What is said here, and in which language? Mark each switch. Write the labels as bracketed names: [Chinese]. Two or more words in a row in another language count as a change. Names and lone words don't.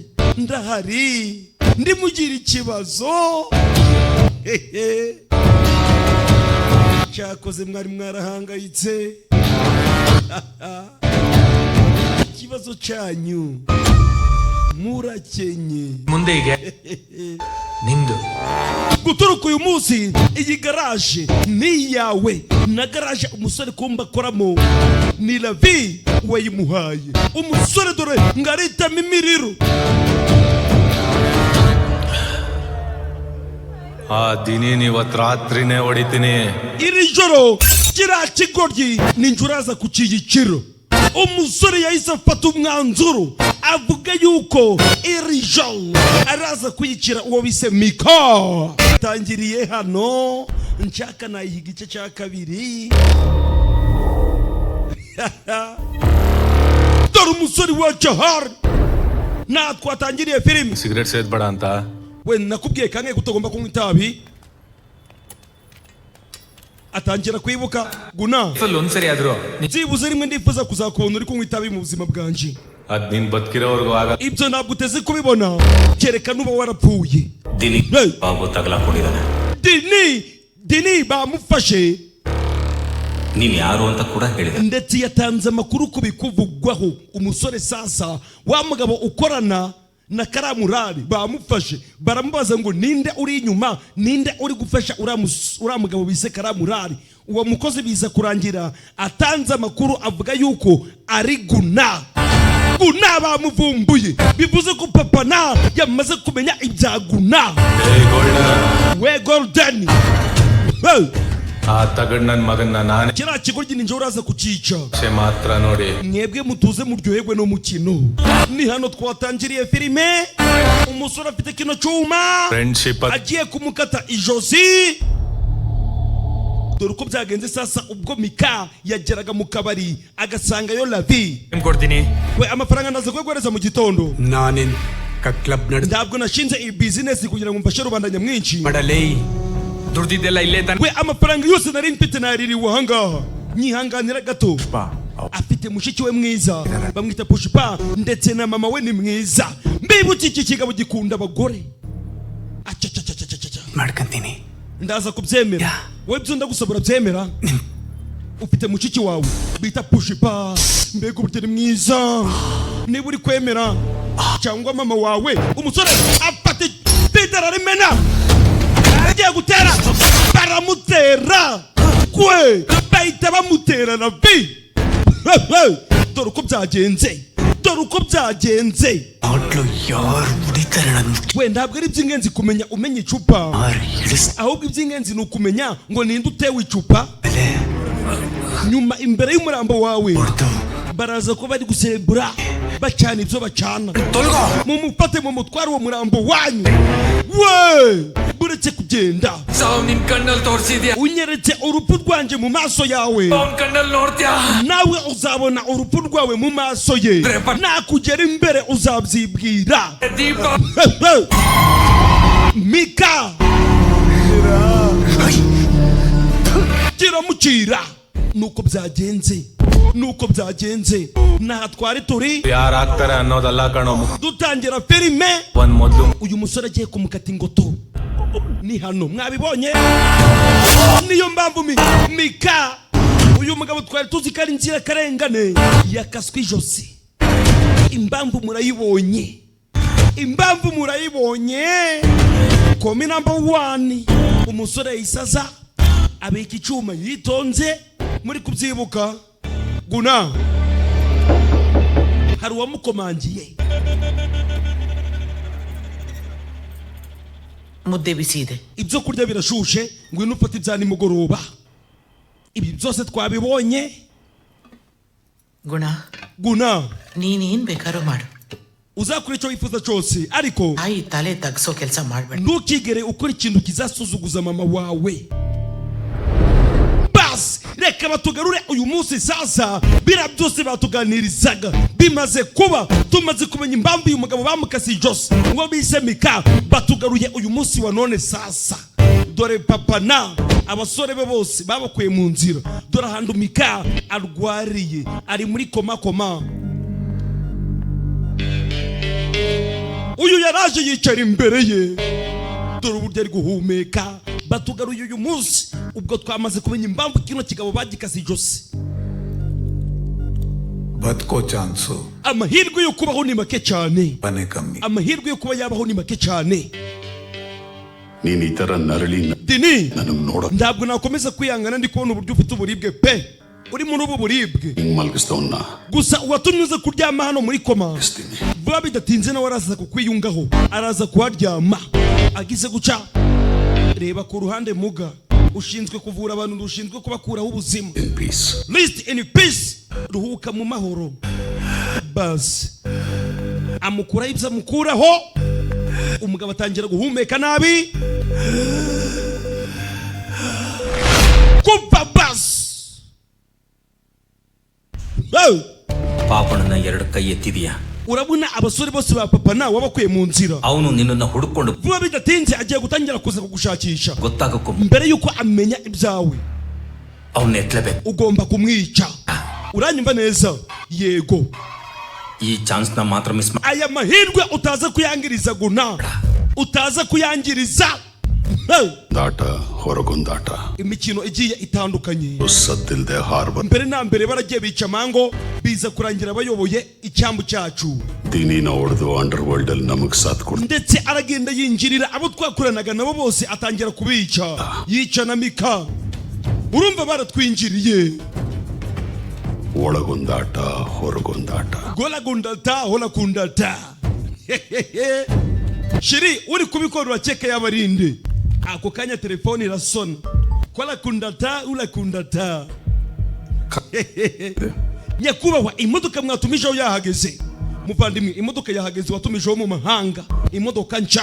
[Kinyarwanda] Ndahari ndimugira ikibazo. Cyakoze mwari mwarahangayitse. Ikibazo cyanyu murakenye. [Kannada] ಮುಂದೆ ನಿಂದು [Kinyarwanda] guturuka uyu munsi iyi garage ni yawe. Na garage umusore kumba koramo ni Ravi wayimuhaye. Umusore dore ngaritamo imiriro. [Kannada] ಆ ದಿನೇನ್ ಇವತ್ತು ರಾತ್ರಿನೇ ಹೊಡಿತೀನಿ. [Kinyarwanda] Iri joro kiriya kigoryi ninjuraza ku kiyiciro. Umusore yahise afata umwanzuro avuga yuko iri joro araza kuyicira uwo bise Miko. Tangiriye hano nshaka nayiha igice cya kabiri. Dore umusore wacu ahari natwe atangiriye filime. [Kannada] ಸಿಗರೇಟ್ ಸೇದ್ಬೇಡ ಅಂತ [Kinyarwanda] we nakubwiye kangahe kutagomba kunywa itabi? Atangira kwibuka. Guna [Kannada] ಒಂದ್ಸರಿ ಆದ್ರೂ [Kinyarwanda] byibuze rimwe ndifuza kuzakubona uri kunywa itabi mu buzima bwanje. [Kannada] ಅದ್ ನೀನ್ ಬದುಕಿರೋವರೆಗೂ ಆಗ. [Kinyarwanda] Ibyo ntabwo uteze kubibona kereka nuba warapfuye. [Kannada] ದಿನಿ ಬಾಬು ತಗಲಾಕೊಂಡಿದ್ದಾನೆ. [Kinyarwanda] Dini bamufashe. [Kannada] ನೀನ್ ಯಾರು ಅಂತ ಕೂಡ ಹೇಳಿದೆ. [Kinyarwanda] Ndetse yatanze amakuru kubikuvugwaho. Umusore sasa wa mugabo ukorana na karamurari bamufashe baramubaza ngo ninde uri inyuma, ninde uri gufasha uriya mugabo bise karamurari. Uwo mukozi biza kurangira atanze amakuru avuga yuko ari Guna. Guna bamuvumbuye. Bivuze ko papa na yamaze kumenya ibya Guna. We Golden [Kannada] ಆ ತಗಡ್ ನನ್ ಮಗನ್ನ ನಾನೇ [Kinyarwanda] kiriya kigoryi ninjye uraza kucica. [Kannada] ಮಾತ್ರ ನೋಡಿ. [Kinyarwanda] Mwebwe mutuze muryoherwe no mukino. Ni hano twatangiriye filime. Umusore afite kino cyuma ಫ್ರೆಂಡ್ಶಿಪ್ agiye kumukata ijosi. Dore uko byagenze sasa ubwo Mika yageraga mu kabari agasangayo Ravi. [Kannada] ಕೊಡ್ತೀನಿ. [Kinyarwanda] We amafaranga ndaza kwegereza mu gitondo. [Kannada] ನಾನೇನ್ ಕ್ಲಬ್ ನಡೆದ [Kinyarwanda] Ntabwo nashinze iyi business kugira ngo mfashe rubanda nyamwinshi. [Kannada] ಮಾಡಲೇ ದುಡ್ದಿದ್ದೆಲ್ಲ ಇಲ್ಲೇ ತಾನೆ. [Kinyarwanda] We amafaranga yose nari mfite naririwe ahangaha. Nyihanganira gato. Afite mushiki we mwiza bamwita Pushpa ndetse na mama we ni mwiza. Mbibutse iki kigabo gikunda abagore. [Kannada] ಮಾಡ್ಕಂತೀನಿ. [Kinyarwanda] Ndaza kubyemera. We byo ndagusabura byemera. Ufite mushiki wawe bita Pushpa. Mbega uburyo ni mwiza. Niba uri kwemera cyangwa mama wawe umusore afate Peter arimena. Agiye gutera baramutera. Kwe bahita bamutera Ravi. Dore uko byagenze. Dore uko byagenze. [Kannada] ಹೋಟ್ಲು ಯಾರು ಹೊಡಿತಾರೆ ನನ್ನ [Kinyarwanda] We ntabwo ari iby'ingenzi kumenya umenya icupa. Ahubwo iby'ingenzi ni ukumenya ngo ninde utewe icupa. Nyuma imbere y'umurambo wawe baraza ko bari gusebura bacana ibyo bacana. Mumufate mu mutwaro wo murambo wanyu. We buretse kugenda [Kannada] ಸಾವು ನಿನ್ ಕಣ್ಣಲ್ಲಿ ತೋರಿಸಿದ್ಯಾ. [Kinyarwanda] unyeretse urupfu rwanje mu maso yawe. [Kannada] ಅವನ್ ಕಣ್ಣಲ್ಲಿ ನೋಡ್ತೀಯಾ. [Kinyarwanda] Nawe uzabona urupfu rwawe mu maso ye. Nakugera imbere uzabyibwira. ದೀಪ Mika kiramucira. Nuko byagenze. nuko byagenze naha twari turi [Kannada] ಯಾರಾಗ್ತಾರೆ ಅನ್ನೋದಲ್ಲ ಕಣೋ [Kinyarwanda] dutangira filime [Kannada] ಒಂದ್ ಮೊದ್ಲು [Kinyarwanda] uyu musore agiye kumukata ingoto ni hano mwabibonye niyo mpamvu mika uyu mugabo twari tuzi ko ari inzirakarengane yakaswe ijosi impamvu murayibonye komi number 1 umusore yisaza abika icyuma yitonze muri kubyibuka guna hari uwamukomangiye [Kannada] ಮುದ್ದೆ ಬಿಸಿದೆ [Kinyarwanda] ibyo kurya birashushe ngwino ufate ibya nimugoroba ibi byose twabibonye [Kannada] ಗುಣ ನೀನೇನ್ ಬೇಕಾದ್ರೂ ಮಾಡು [Kinyarwanda] uzakora icyo wifuza cyose ariko [Kannada] ತಾಯಿ ತಲೆ ತಗ್ಸೋ ಕೆಲಸ ಮಾಡ್ಬೇಡ [Kinyarwanda] ntukigere ukora ikintu kizasuzuguza mama wawe basi reka batugarure uyu munsi sasa bira byose batuganirizaga bimaze kuba tumaze kumenya impamvu uyu mugabo bamukasi ijosi ngo bise mika batugaruye uyu munsi wa none sasa dore papa na abasore be bose babakuye mu nzira dore ahantu mika arwariye ari muri koma uyu yaraje yicara imbere ye dore uburyo ari guhumeka batugaruye uyu munsi ubwo twamaze kumenya impamvu kino kigabo bagikase ijosi [Kannada] ಬದುಕೋ ಚಾನ್ಸು [Kinyarwanda] amahirwe yo kubaho ni make cyane [Kannada] ಬನೆ ಕಮ್ಮಿ [Kinyarwanda] amahirwe yo kuba yabaho ni make cyane [Kannada] ನೀನ್ ಈ ತರ ನರಳಿ [Kinyarwanda] dini [Kannada] ನನಗ್ ನೋಡ [Kinyarwanda] ntabwo nakomeza kwihangana ndi kubona uburyo ufite uburibwe pe uri muri ubu buribwe [Kannada] ಮಲ್ಗಿಸ್ತವನ್ನ [Kinyarwanda] gusa uwatumye uza kuryama hano muri koma vuba bidatinze nawe araza kukwiyungaho araza kuharyama agize guca reba ku ruhande muga ushinzwe kuvura abantu ushinzwe kubakuraho ubuzima [English] in peace rest in peace [Kinyarwanda] ruhuka mu mahoro basi amukuraho ibyo amukuraho umugabo atangira guhumeka nabi kumva basi [Kannada] ಪಾಪಣ್ಣನ 2 ಕೈ ಎತ್ತಿದೀಯ [Kinyarwanda] urabona abasore bose ba papa na wabakuye mu nzira [Kannada] ಅವನು ನಿನ್ನನ್ನ ಹುಡುಕೊಂಡು [Kinyarwanda] vuba bidatinze agiye gutangira kuza kugushakisha [Kannada] ಗೊತ್ತಾಗಕ್ಕೂ [Kinyarwanda] mbere yuko amenya ibyawe [Kannada] ಅವನ್ನ ಎತ್ತಲೇಬೇಕು [Kinyarwanda] ugomba kumwica uranyumva neza yego [Kannada] ಈ ಚಾನ್ಸ್ ನ ಮಾತ್ರ ಮಿಸ್ [Kinyarwanda] aya mahirwe utaza kuyangiriza guna utaza kuyangiriza [Kannada] ದಾಟ ಹೊರಗೊಂದಾಟ [Kinyarwanda] imikino igiye itandukanye [Kannada] ಸದ್ದಿಲ್ದೆ ಹಾರ್ಬ [Kinyarwanda] mbere na mbere baragiye bica mango biza kurangira bayoboye icyambu cyacu [Kannada] ದಿನಿನ ಹೊಡೆದು ಅಂಡರ್ ವರ್ಲ್ಡ್ ಅಲ್ಲಿ ನಮಗ್ ಸಾಥ್ ಕೊಡ [Kinyarwanda] ndetse aragenda yinjirira abo twakoranaga nabo bose atangira kubica yica na mika urumva baratwinjiriye [Kannada] ಒಳಗೊಂದಾಟ ಹೊರಗೊಂದಾಟ ಒಳಗೊಂದಾಟ ಹೊರಗೊಂದಾಟ [Kinyarwanda] shiri uri kubikora urakeka y'abarinde ako kanya telefone irasona ulakundata nyakubahwa imodoka mwatumijeho yahageze muvandimwe imodoka yahageze watumijeho mu mahanga imodoka nca